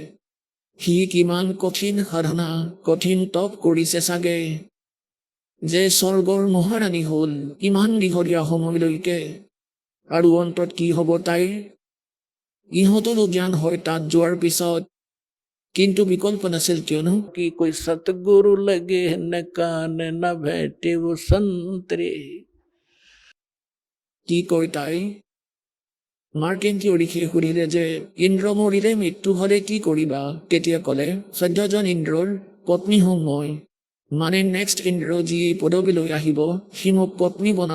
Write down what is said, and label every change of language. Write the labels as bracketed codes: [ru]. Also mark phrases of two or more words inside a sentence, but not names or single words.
[as] সি কিমান কঠিন সাধনা, কঠিন তপ কৰিছে চাগে, যে স্বৰ্গৰ মহাৰাণী হ'ল ইমান দীঘলীয়া সময়লৈকে। আৰু অন্তত কি হ'ব তাইৰ? ইহঁতৰো জ্ঞান হয় তাত যোৱাৰ পিছত, কিন্তু বিকল্প নাছিল। কিয়নো [hi] कि कोई सतगुरु लगे न कान न भेटे वो संतरे। [as] কি কয় তাই? মাৰ্কেণ্ডীয় ঋষিয়ে সুধিলে যে ইন্দ্ৰ মৰিলে মৃত্যু হ'লে কি কৰিবা? তেতিয়া ক'লে ১৪জন ইন্দ্ৰৰ পত্নী হ'ম মই। মানে নেক্সট ইন্দ্ৰ যি এই পদবীলৈ আহিব, সি মোক পত্নী বনাব।